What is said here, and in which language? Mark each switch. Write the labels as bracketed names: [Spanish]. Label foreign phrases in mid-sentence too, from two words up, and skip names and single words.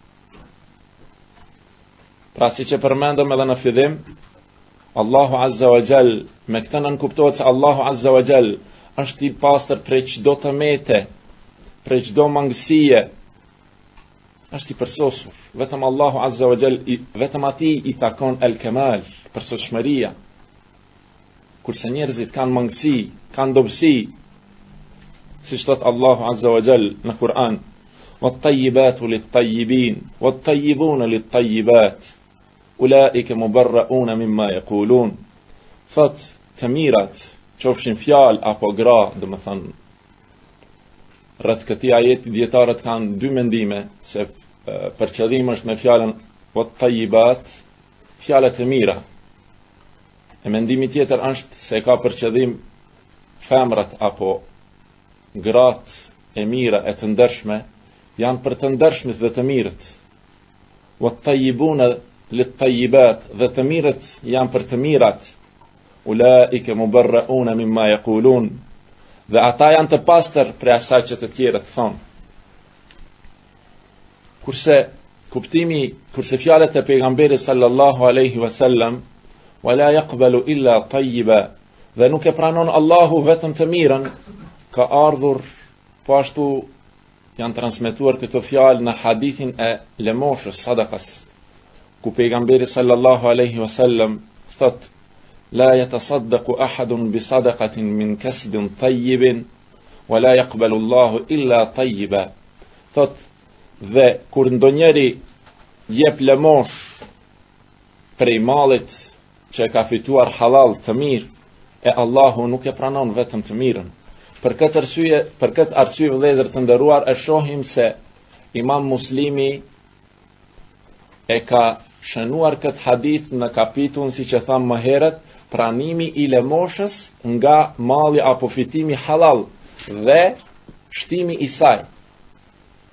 [Albanian] Pra si që përmendëm edhe në fillim, Allahu [Arabic] عز وجل, [Albanian] me këtë nënkuptohet se Allahu [Arabic] عز وجل [Albanian] është i pastër prej çdo tëmete, prej çdo mangësie, është i përsosur. Vetëm Allahu [Arabic] عز وجل, [Albanian] vetëm atij i takon el-kemal, përsosshmëria. Kurse njerëzit kanë mangësi, kanë dobësi, siç thot Allahu [Arabic] عز وجل [Albanian] në Kur'an, [Arabic] والطيبات للطيبين، والطيبون للطيبات، أولئك مبرءون مما يقولون. [Albanian] Thot të mirat, qofshin fjalë apo gra, do të thënë rreth këtij ajeti dietarët kanë dy mendime, se për qëllim është me fjalën wat-tayyibat, fjalët e mira. E mendimi tjetër është se ka për qëllim femrat apo gratë e mira e të ndershme, janë për të ndershmit dhe të mirët. [Arabic] والطيبون للطيبات, [Albanian] dhe të mirët janë për të mirat. [Arabic] أولئك مبرءون مما يقولون, [Albanian] dhe ata janë të pastër për asaj që të tjerët thonë. Kurse fjalët e pejgamberit [Arabic] صلى الله عليه وسلم, ولا يقبل إلا طيبا, [Albanian] dhe nuk e pranon Allahu vetëm të mirën, ka ardhur po ashtu janë transmetuar këto fjalë në hadithin e lemoshës sadakas, ku pejgamberi [Arabic] صلى الله عليه وسلم [Albanian] thot [Arabic] لا يتصدق أحد بصدقة من كسب طيب ولا يقبل الله إلا طيبا. [Albanian] Thot dhe kur ndonjëri jep lëmosh prej mallit që ka fituar halal të mirë, e Allahu nuk e pranon vetëm të mirën. Për këtë arsye vëllezër të nderuar, e shohim se Imam Muslimi e ka shënuar këtë hadith në kapitullin, siç e tham më herët, pranimi i lëmoshës nga malli apo fitimi halal dhe shtimi i saj.